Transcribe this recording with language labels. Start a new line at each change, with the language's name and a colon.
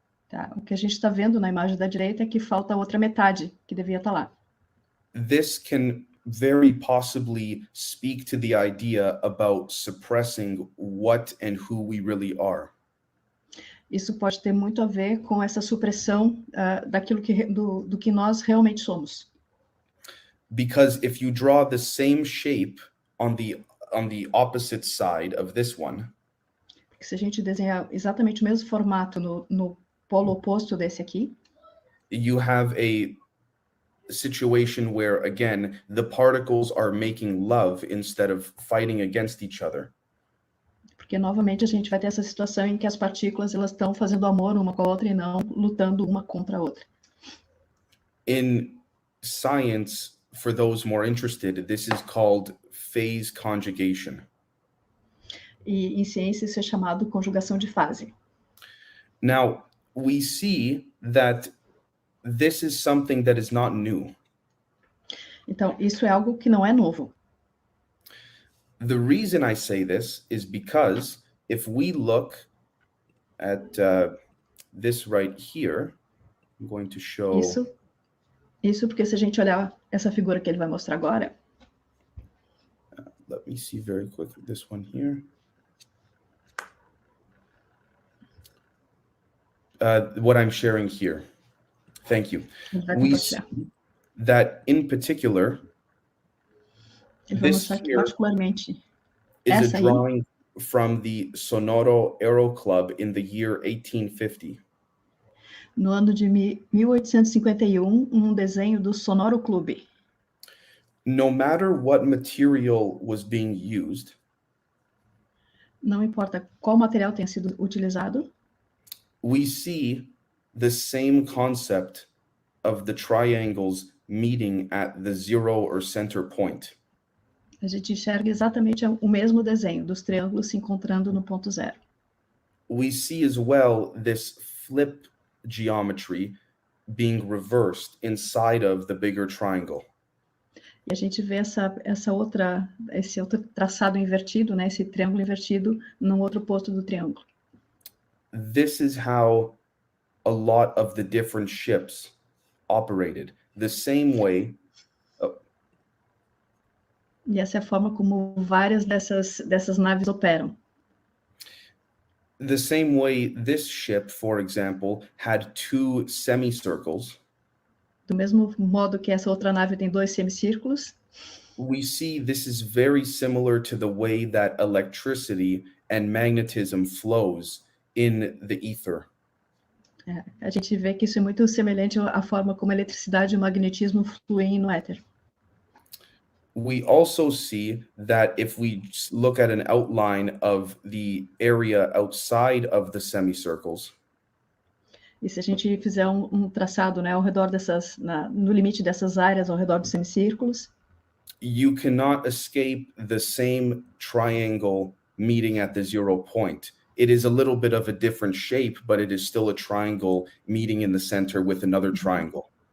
Portuguese: Tá? O que a gente está vendo na imagem da direita é que falta a outra metade que devia estar lá.
English: This can very possibly speak to the idea about suppressing what and who we really are.
Portuguese: Isso pode ter muito a ver com essa supressão daquilo do que nós realmente somos.
English: Because if you draw the same shape on the opposite side of this one,
Portuguese: Porque se a gente desenhar exatamente o mesmo formato no polo oposto desse aqui,
English: you have a situation where, again, the particles are making love instead of fighting against each other.
Portuguese: porque novamente a gente vai ter essa situação em que as partículas elas estão fazendo amor uma com a outra e não lutando uma contra a outra.
English: In science, for those more interested, this is called phase conjugation.
Portuguese: E em ciência isso é chamado conjugação de fase.
English: Now, we see that this is something that is not new.
Portuguese: Então, isso é algo que não é novo.
English: The reason I say this is because if we look at this right here, I'm going to show...
Portuguese: Isso porque se a gente olhar essa figura que ele vai mostrar agora...
English: let me see very quickly this one here. What I'm sharing here. Thank you. We see that in particular, this here is a drawing from the Sonoro Aero Club in the year 1850.
Portuguese: No ano de 1851, desenho do Sonoro Clube.
English: No matter what material was being used,
Portuguese: não importa qual material tenha sido utilizado,
English: we see the same concept of the triangles meeting at the zero or center point.
Portuguese: A gente enxerga exatamente o mesmo desenho dos triângulos se encontrando no ponto zero.
English: We see as well this flip geometry being reversed inside of the bigger triangle.
Portuguese: E a gente vê esse outro traçado invertido, né, esse triângulo invertido no outro posto do triângulo.
English: This is how a lot of the different ships operated. The same way.
Portuguese: E essa é a forma como várias dessas naves operam.
English: The same way this ship, for example, had two semicircles.
Portuguese: Do mesmo modo que essa outra nave tem dois semicírculos.
English: We see this is very similar to the way that electricity and magnetism flows in the ether.
Portuguese: A gente vê que isso é muito semelhante à forma como a eletricidade e o magnetismo fluem no éter.
English: We also see that if we look at an outline of the area outside of the semicircles,
Portuguese: e se a gente fizer traçado, né, ao redor no limite dessas áreas, ao redor dos semicírculos,
English: you cannot escape the same triangle meeting at the 0 point. It is a little bit of a different shape, but it is still a triangle meeting in the center with another triangle.